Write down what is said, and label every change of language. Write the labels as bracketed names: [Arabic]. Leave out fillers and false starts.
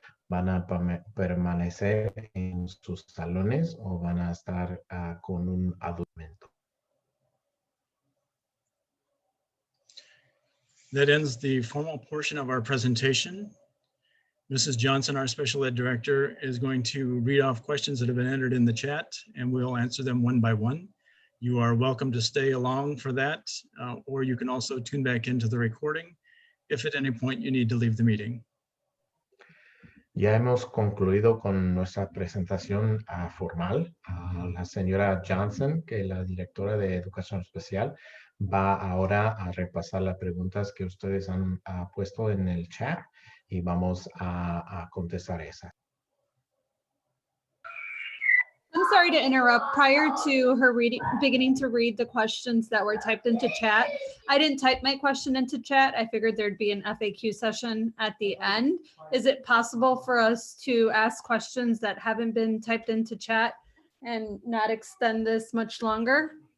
[Spanish] Van a permanecer en sus salones o van a estar con un adulto. [English] That ends the formal portion of our presentation. Mrs. Johnson, our special ed director, is going to read off questions that have been entered in the chat, and we'll answer them one by one. You are welcome to stay along for that, or you can also tune back into the recording if at any point you need to leave the meeting. [Spanish] Ya hemos concluido con nuestra presentación formal. La señora Johnson, que es la directora de Educación Especial, va ahora a repasar las preguntas que ustedes han puesto en el chat y vamos a contestar esas. [English] I'm sorry to interrupt. Prior to her beginning to read the questions that were typed into chat, I didn't type my question into chat. I figured there'd be an FAQ session at the end. Is it possible for us to ask questions that haven't been typed into chat and not extend this much longer?